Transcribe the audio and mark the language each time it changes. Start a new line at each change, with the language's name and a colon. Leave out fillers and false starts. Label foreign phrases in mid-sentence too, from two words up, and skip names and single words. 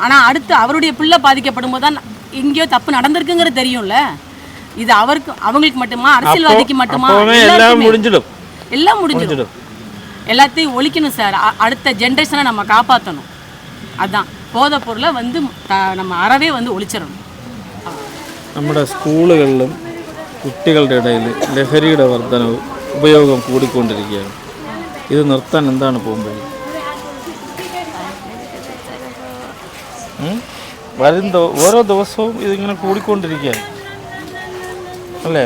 Tamil: ஆனால் அடுத்து அவருடைய பிள்ளை பாதிக்கப்படும் போது தான் எங்கேயோ தப்பு நடந்திருக்குங்கிறது தெரியும்ல. இது அவங்களுக்கு மட்டுமா, அரசியல்வாதிக்கு மட்டுமா? எல்லாம் முடிஞ்சிடும். எல்லாத்தையும் ஒழிக்கணும் சார். அடுத்த ஜென்ரேஷனை நம்ம காப்பாற்றணும். அதுதான் போதைப் பொருளை வந்து நம்ம அறவே வந்து ஒழிச்சிடணும்.
Malayalam: നമ്മുടെ സ്കൂളുകളിലും കുട്ടികളുടെ ഇടയിൽ ലഹരിയുടെ വർധനവ് ഉപയോഗം കൂടിക്കൊണ്ടിരിക്കുകയാണ്. ഇത് നിർത്താൻ എന്താണ് പോകുമ്പോൾ? ഓരോ ദിവസവും ഇതിങ്ങനെ കൂടിക്കൊണ്ടിരിക്കുകയാണ് അല്ലേ?